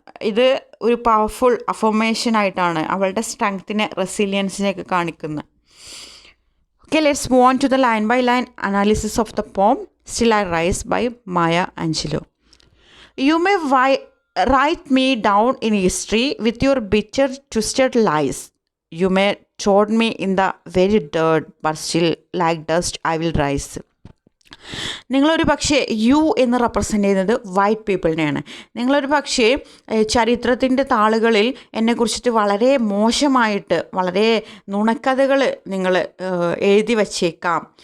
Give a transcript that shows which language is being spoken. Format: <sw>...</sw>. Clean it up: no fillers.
<ml>ഇത് ഒരു powerful affirmation ആയിട്ടാണ്, അവളുടെ സ്ട്രെങ്ത്തിനെ, റെസിലിയൻസിനെയൊക്കെ കാണിക്കുന്നത്.</ml> <en>Okay, let's move on to the line-by-line analysis of the poem Still I Rise by Maya Angelou. You may write me down in history with your bitter, twisted lies. You may trod me in the very dirt, but still like dust I will rise.</en> <ml>നിങ്ങളൊരു പക്ഷേ U എന്ന് represent ചെയ്യുന്നത് white പീപ്പിളിനെയാണ്. നിങ്ങളൊരു പക്ഷേ ചരിത്രത്തിൻ്റെ താളുകളിൽ എന്നെക്കുറിച്ചിട്ട് വളരെ മോശമായിട്ട്, വളരെ നുണക്കഥകൾ നിങ്ങൾ എഴുതി വച്ചേക്കാം.</ml>